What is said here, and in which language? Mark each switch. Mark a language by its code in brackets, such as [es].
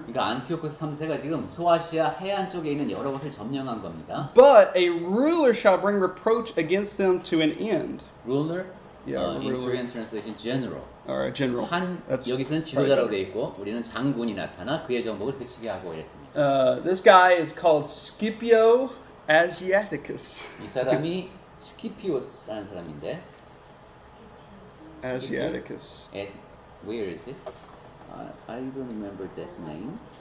[ko] 그러니까 안티오코스 3세가 지금 소아시아 해안 쪽에 있는 여러 곳을 점령한 겁니다. [en] But a ruler shall bring reproach against them to an end. Ruler, Yeah, in ruler. Korean translation, general. All right, general. That's [ko] 여기서는 지도자라고 돼 있고 우리는 장군이 나타나 그의 정복을 그치게 하고 이랬습니다. [en] This guy is called Scipio Asiaticus. [ko] 이 사람이 스키피오스라는 사람인데 [en] Asiaticus. Where is it? I don't remember that name.